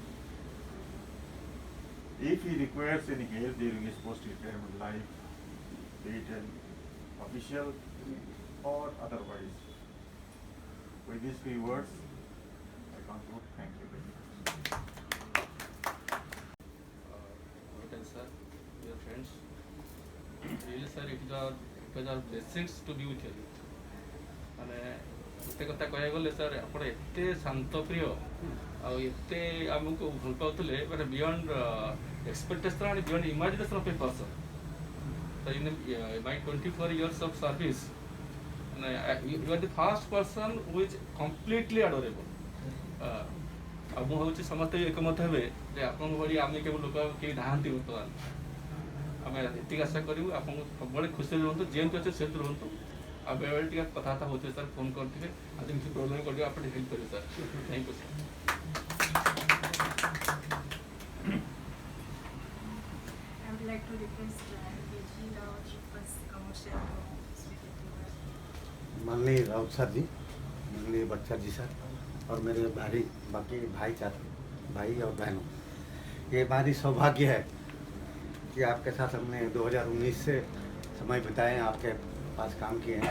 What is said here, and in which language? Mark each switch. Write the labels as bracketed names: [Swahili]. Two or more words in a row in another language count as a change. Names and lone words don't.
[English] If he requires any help during his post-retirement life, be it an official or otherwise. With these few words, I conclude. Thank you very much. Hotel sir, dear friends, really sir, it was our blessings to be with you. [Odia] ମାନେ ଗୋଟେ କଥା କହିବାକୁ ଗଲେ ସାର୍ ଆପଣ ଏତେ ଶାନ୍ତ ପ୍ରିୟ ଆଉ ଏତେ ଆମକୁ ଭଲ ପାଉଥିଲେ ମାନେ [English] beyond expectation and beyond imagination of a person. So in my 24 years of service, you are the first person who is completely adorable. [Odia] ଆଉ ମୁଁ ଭାବୁଛି ସମସ୍ତେ ଏକମତ ହେବେ ଯେ ଆପଣଙ୍କ ଭଳି ଆମେ କେବଳ ଲୋକ କେହି ନାହାନ୍ତି ବର୍ତ୍ତମାନ। ଆମେ ଏତିକି ଆଶା କରିବୁ ଆପଣଙ୍କୁ ସବୁବେଳେ ଖୁସିରେ ରୁହନ୍ତୁ, ଯେମିତି ଅଛି ସେମିତି ରୁହନ୍ତୁ। ଆଉ ବେଳେବେଳେ ଟିକେ କଥାବାର୍ତ୍ତା ହେଉଥିବେ ସାର୍, ଫୋନ୍ କରିଥିବେ, ଆଜି କିଛି ପ୍ରୋବ୍ଲେମ୍ କରିବେ ଆପଣ ହେଲ୍ପ କରିବେ ସାର୍। [English] thank you sir. I would like to request KG Rao, Chief Commercial [Hindi] माननीय राउत सर जी, माननीय बच्चा जी सर और मेरे बाकी भाई और बहनों, ये हमारी सौभाग्य है कि आपके साथ हमने 2019 से समय बिताए, आपके पास काम किए हैं।